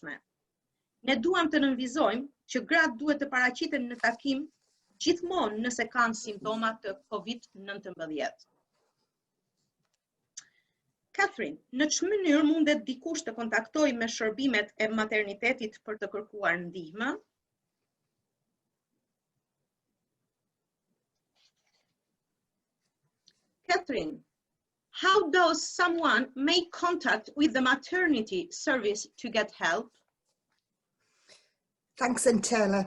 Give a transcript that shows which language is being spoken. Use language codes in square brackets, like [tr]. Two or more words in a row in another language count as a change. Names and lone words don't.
[sq] Ne duam të nënvizojmë që gratë duhet të paraqiten në takim gjithmonë nëse kanë simptoma të COVID-19. Catherine, në çfarë mënyrë mundet dikush të kontaktojë me shërbimet e maternitetit për të kërkuar ndihmë? [en] Catherine, how does someone make contact with the maternity service to get help? Thanks, Entela.